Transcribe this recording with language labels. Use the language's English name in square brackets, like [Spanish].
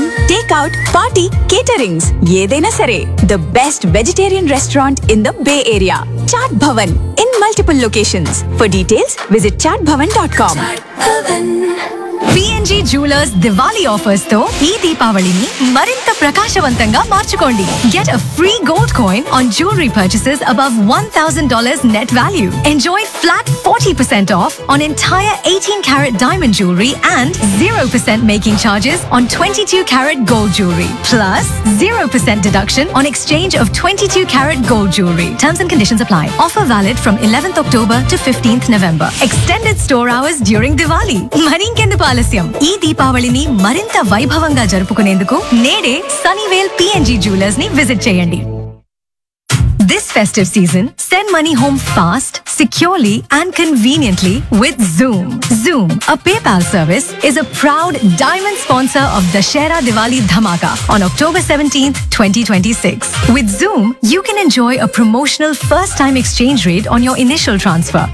[English] takeout, party, caterings [Telugu] ఏదైనా సరే, [English] The best vegetarian restaurant in the bay area, Chaat Bhavan in multiple locations. For details visit chatbhavan.com. PNG Jewelers Diwali offers తో [Telugu] ఈ దీపావళిని మరింత ప్రకాశవంతంగా మార్చుకోండి. [English] Get a free gold coin on jewelry purchases above $1,000 net value. Enjoy flat 40% off on entire 18-carat diamond jewelry and 0% making charges on 22-carat gold jewelry. Plus, 0% deduction on exchange of 22-carat gold jewelry. Terms and conditions apply. Offer valid from 11th October to 15th November. Extended store hours during Diwali. [Telugu] మరింకెందు ఆలస్యం. ఈ దీపావళిని మరింత వైభవంగా జరుపుకునేందుకు నేడే సనీవేల్ PNG jewellers ని visit చేయండి. [English] This festive season, send money home fast, securely and conveniently with Zoom. Zoom, a PayPal service, is a proud diamond sponsor of Dashera Diwali Dhamaka on October 17th, 2026. With Zoom, you can enjoy a promotional first-time exchange rate on your initial transfer.